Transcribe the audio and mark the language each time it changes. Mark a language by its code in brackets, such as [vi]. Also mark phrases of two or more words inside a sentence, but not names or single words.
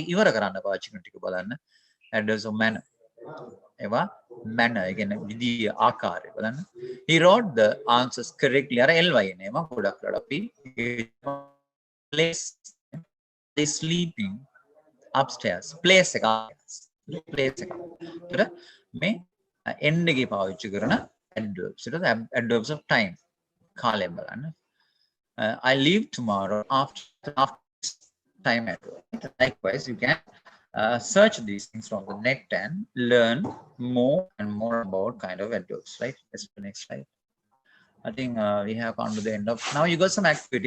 [en] Adverbs of manner. Manner again. He wrote the answers correctly. Place sleeping upstairs. Place place [si] මේ end එකේ පාවිච්චි කරන adverbs. [en] Adverbs of time. [si] කාලය බලන්න. [en] I leave tomorrow after time adverb. Likewise, you can search these things from the net and learn more and more about kind of adverbs, right? Let's go to the next slide. I think we have come to the end of. Now you got some activity.